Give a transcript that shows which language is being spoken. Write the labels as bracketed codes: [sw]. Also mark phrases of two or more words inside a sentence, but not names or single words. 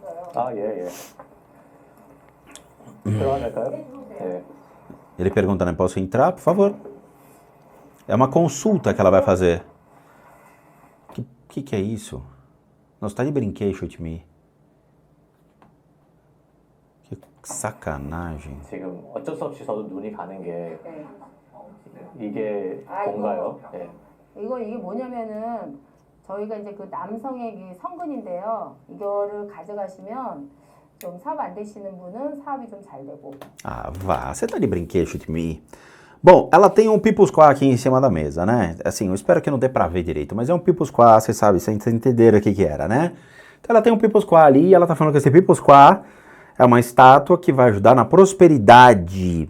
[pt] Ele pergunta, né? Posso entrar, por favor? É uma consulta que ela vai fazer. Que é isso? Nossa, tá de brinquedo, me. Que sacanagem. [ko] 지금 어쩔 수 없이 저도 눈이 가는 게 이게 뭔가요? 네. 이게 뭐냐면은 저희가 이제 그 남성의 그 성근인데요. 이거를 가져가시면 좀 사업 안 되시는 분은 사업이 좀 잘 되고. [pt] Ah, vá, você tá de brinquedo de mim. Bom, ela tem um pipusquá aqui em cima da mesa, né? Assim, eu espero que não dê pra ver direito, mas é um pipusquá, você sabe, vocês entenderam o que era, né? Então ela tem um pipusquá ali e ela tá falando que esse pipusquá é uma estátua que vai ajudar na prosperidade.